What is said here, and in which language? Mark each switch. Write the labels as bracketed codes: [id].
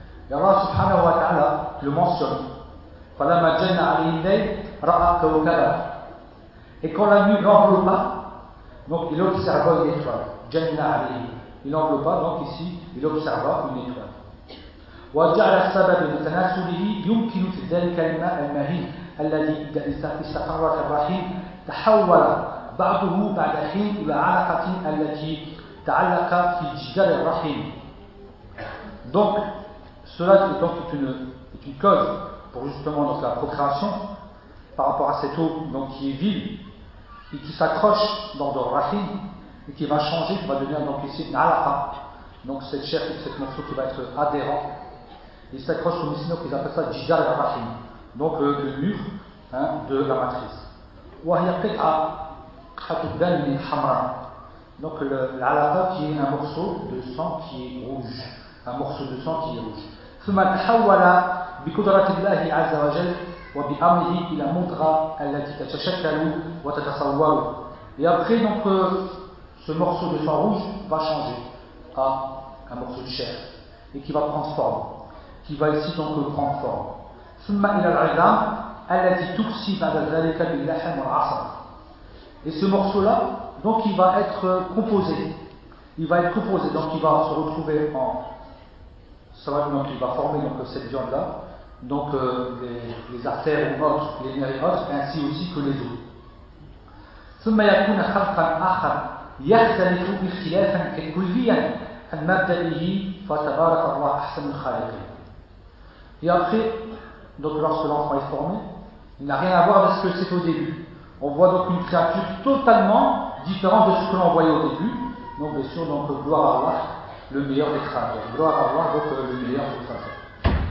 [fr] Et Allah subhanahu wa ta'ala le mentionne. [ar] Falamma janna 'alayhi ra'a kawkaba. [fr] Et quand la nuit l'enveloppa, donc il observa une étoile. [ar] Jannah 'alayhi. [fr] Il l'enveloppa, donc ici il observa une étoile. [ar] وجعل السبب لتناسله يمكن في ذلك الماء المهين الذي استقر في الرحيم تحول بعضه بعد حين إلى علقة التي تعلق في جدار الرحيم. [fr] Donc, cela donc, est une cause pour justement donc, la procréation par rapport à cette eau donc, qui est vide et qui s'accroche dans le rahim et qui va changer, qui va devenir donc ici une alaqa. Donc, cette chair, cette morceau qui va être adhérent, il s'accroche au mislinok, ils appellent ça jidar al-rahim, donc le mur hein, de la matrice. [ar] Wa hiya qit'a khatubdan min hamra. [fr] Donc, l'alaqa qui est un morceau de sang qui est rouge. Un morceau de sang qui est rouge. [ar] ثم تحول بقدرة الله عز وجل وبأمره إلى مضغة التي تتشكل وتتصور. [fr] Et après, donc, ce morceau de sang rouge va changer à un morceau de chair et qui va prendre forme, qui va ici donc prendre forme. [ar] ثم إلى العظام التي تكسي بعد ذلك باللحم والعصب. [fr] Et ce morceau-là, donc, il va être composé. Il va être composé, donc, il va se retrouver en. Ça va donc il va former donc, cette viande-là, donc les artères ou autres, les nerfs autres, ainsi aussi que les os. [ar] ثم يكون خلقا آخر يختلف اختلافا كليا عن مبدئه فتبارك الله أحسن الخالقين. [fr] Et après, donc lorsque l'enfant est formé, il n'a rien à voir avec ce que c'est au début. On voit donc une créature totalement différente de ce que l'on voyait au début. Donc bien sûr, donc gloire à Allah. Le meilleur des créateurs. Gloire à Allah, donc le meilleur des créateurs.